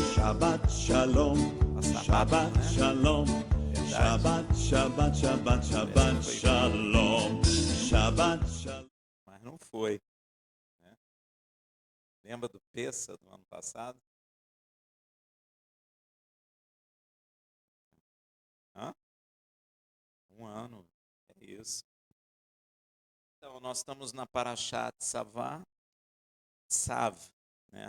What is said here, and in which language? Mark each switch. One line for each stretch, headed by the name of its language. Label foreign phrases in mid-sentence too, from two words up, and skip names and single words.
Hebrew: שבת שלום, שבת שלום, שבת, שבת, שבת, שבת שלום, שבת שלום.
Portuguese: Mas não foi, né? Lembra do Pêssar do ano passado? Hã? Um ano, é isso. Então, nós estamos na Parashat Savá, Tzav, né?